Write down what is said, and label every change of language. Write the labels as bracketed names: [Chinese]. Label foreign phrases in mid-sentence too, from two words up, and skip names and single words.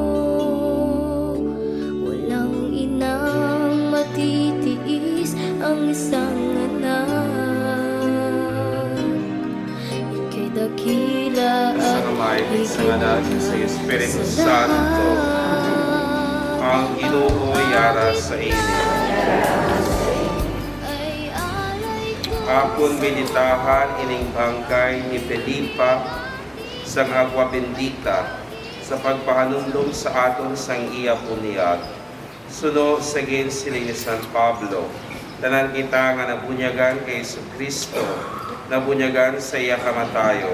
[Filipino] Matitiis ang isang anak. Ika'y dakila at higit [Hiligaynon] sa Espiritu Santo, ang Ginoo'y yara sa inyo. Akon meditahan ining bangkay ni Felipa sang agwa bendita sa pagpahanumdum sa aton sang iya bunyag. Suno sa sila ni San Pablo, tanan kita nga nabunyagan kay Kristo, nabunyagan sa iya kamatayon.